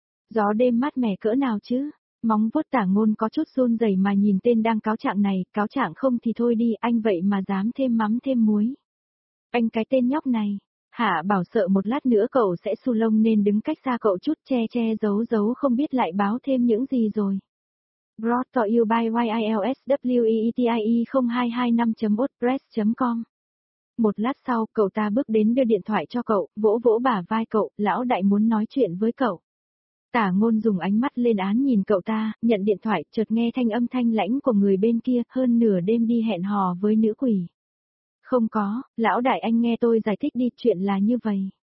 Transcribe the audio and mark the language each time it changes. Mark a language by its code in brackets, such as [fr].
[vi] Gió đêm mát mẻ cỡ nào chứ? Móng vuốt Tả Ngôn có chút run rẩy mà nhìn tên đang cáo trạng này, cáo trạng không thì thôi đi, anh vậy mà dám thêm mắm thêm muối. Anh cái tên nhóc này, Hạ Bảo sợ một lát nữa cậu sẽ xù lông nên đứng cách xa cậu chút, che giấu giấu không biết lại báo thêm những gì rồi. [en] Brought to you by YILSWEETIE0225.wordpress.com. [vi] Một lát sau, cậu ta bước đến đưa điện thoại cho cậu, vỗ vỗ bả vai cậu, lão đại muốn nói chuyện với cậu. Tả Ngôn dùng ánh mắt lên án nhìn cậu ta, nhận điện thoại, chợt nghe thanh âm thanh lãnh của người bên kia, hơn nửa đêm đi hẹn hò với nữ quỷ. Không có, lão đại anh nghe tôi giải thích đi, chuyện là như vậy.